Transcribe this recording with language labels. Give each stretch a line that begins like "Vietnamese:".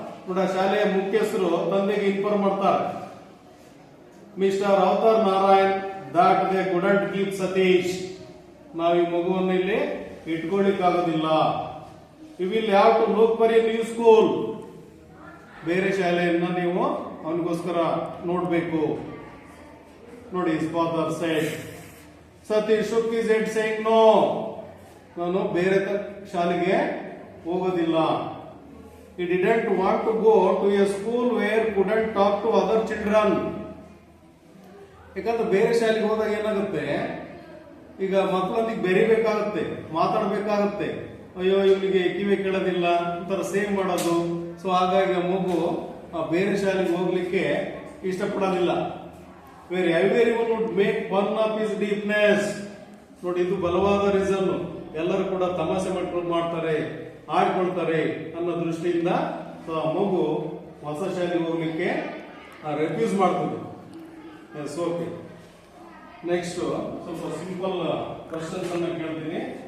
Kannada: ನೋಡಿ, ಶಾಲೆಯ ಮುಖ್ಯಸ್ಥರು ತಂದೆಗೆ ಇನ್ಫಾರ್ಮ್ ಮಾಡ್ತಾರೆ, mister avatar Narayan,
English: That they couldn't keep Satish.
Kannada: ನಾವು ಈ ಮಗುವನ್ನು ಇಲ್ಲಿ ಇಟ್ಕೊಳ್ಳಿಕ್ಕಾಗೋದಿಲ್ಲ.
English: You will have to look for a new school.
Kannada: ಬೇರೆ ಶಾಲೆಯನ್ನ ನೀವು ಅವನಿಗೋಸ್ಕರ ನೋಡ್ಬೇಕು. ನೋಡಿ,
English: his father said. Satish shook his head saying no.
Kannada: ನಾನು ಬೇರೆ ಶಾಲೆಗೆ ಹೋಗೋದಿಲ್ಲ.
English: He didn't want to go to a school where couldn't talk to other children.
Kannada: ಯಾಕಂದ್ರೆ ಬೇರೆ ಶಾಲೆಗೆ ಹೋದಾಗ ಏನಾಗುತ್ತೆ, ಈಗ ಮಕ್ಕಳೊಂದಿಗೆ ಬೆರಿಬೇಕಾಗುತ್ತೆ, ಮಾತಾಡ್ಬೇಕಾಗುತ್ತೆ. ಅಯ್ಯೋ, ಇವನಿಗೆ ಕಿವಿ ಕೇಳೋದಿಲ್ಲ ಅಂತಾರೆ, ಸೇವ್ ಮಾಡೋದು. ಸೊ ಹಾಗಾಗಿ ಆ ಮಗು ಬೇರೆ ಶಾಲೆಗೆ ಹೋಗ್ಲಿಕ್ಕೆ ಇಷ್ಟಪಡೋದಿಲ್ಲ.
English: Where everyone would make fun of his deepness.
Kannada: ನೋಡಿ, ಇದು ಬಲವಾದ ರೀಸನ್. ಎಲ್ಲರೂ ಕೂಡ ತಮಾಷೆ ಮಾಡ್ತಾರೆ, ಆಡ್ಕೊಳ್ತಾರೆ ಅನ್ನೋ ದೃಷ್ಟಿಯಿಂದ ಆ ಮಗು ಹೊಸ ಶಾಲೆಗೆ ಹೋಗ್ಲಿಕ್ಕೆ ರೆಫ್ಯೂಸ್ ಮಾಡ್ತದೆ. ಓಕೆ, ನೆಕ್ಸ್ಟ್ ಸ್ವಲ್ಪ ಸಿಂಪಲ್ ಕ್ವಶನ್ಸ್ ಅನ್ನ ಕೇಳ್ತೀನಿ.